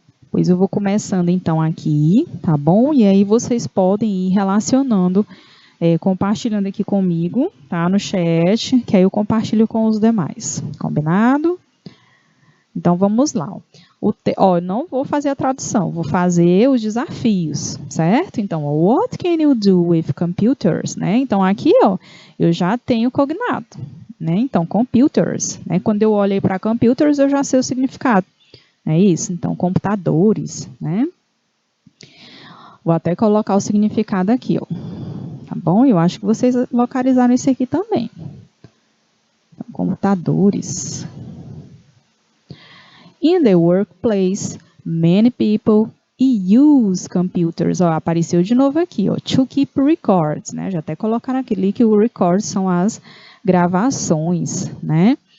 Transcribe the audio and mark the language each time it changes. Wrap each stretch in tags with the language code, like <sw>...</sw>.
<pt>Pois eu vou começando então aqui, tá bom? E aí vocês podem ir relacionando, compartilhando aqui comigo, tá? No chat, que aí eu compartilho com os demais. Combinado? Então vamos lá. Não vou fazer a tradução, vou fazer os desafios, certo? Então,</pt> <en>what can you do with computers,</en> <pt>né? Então aqui, ó, eu já tenho cognato, né? Então, computers, né? Quando eu olhei para computers, eu já sei o significado. É isso? Então, computadores, né? Vou até colocar o significado aqui, ó. Tá bom? Eu acho que vocês localizaram isso aqui também. Então, computadores.</pt> <en>In the workplace, many people use computers.</en> <pt>Ó, apareceu de novo aqui, ó.</pt> <en>To keep records,</en> <pt>né? Já até colocaram aqui que o records são as gravações, né?</pt>